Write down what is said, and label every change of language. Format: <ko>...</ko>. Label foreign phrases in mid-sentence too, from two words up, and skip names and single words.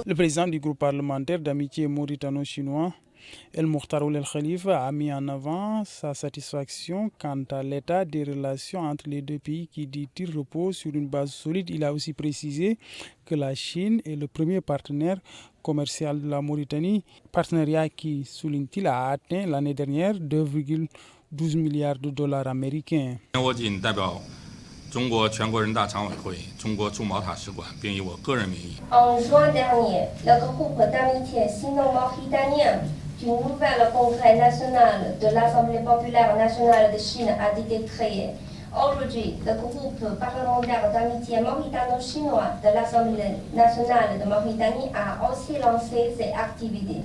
<fr>Le président du groupe parlementaire d'amitié mauritano-chinois, El Mokhtar Ould El Khalifa, a mis en avant sa satisfaction quant à l'état des relations entre les deux pays qui, dit-il, repose sur une base solide. Il a aussi précisé que la Chine est le premier partenaire commercial de la Mauritanie, partenariat qui, souligne-t-il, a atteint l'année dernière 2,12 milliards de dollars américains.</fr> <zh>中国全国人大常委会、中国驻毛塔使馆，并以我个人名义。</zh> <fr>En juin dernier, le groupe d'amitié sino-mauritanien du nouvel congrès national de l'Assemblée populaire nationale de Chine a été créé. Aujourd'hui, le groupe parlementaire d'amitié mauritano-chinois de l'Assemblée nationale de Mauritanie a aussi lancé ses activités.</fr>